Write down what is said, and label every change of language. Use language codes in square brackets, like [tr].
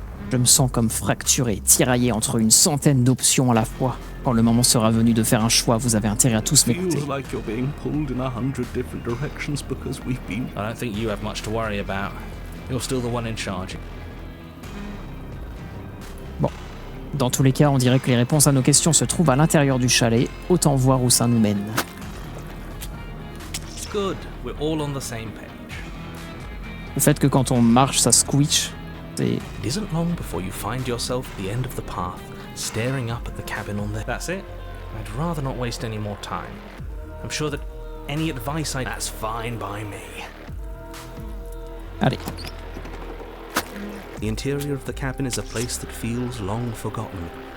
[fr] Je me sens comme fracturé, tiraillé entre une centaine d'options à la fois. Quand le moment sera venu de faire un choix, vous avez intérêt à tous m'écouter. [en] feels like you're being pulled in 100 different directions because we've been... I don't think you have much to worry about. You're still the one in charge. [fr] Bon. Dans tous les cas, on dirait que les réponses à nos questions se trouvent à l'intérieur du chalet. Autant voir où ça nous mène. [en] Good, we're all on the same page. [fr] Le fait que quand on marche, ça squeak, c'est... [en] It isn't long before you find yourself at the end of the path, staring up at the cabin on there. That's it. I'd rather not waste any more time. I'm sure that any advice I... That's fine by me. [fr] Allez. [en] The interior of the cabin is a place that feels long forgotten.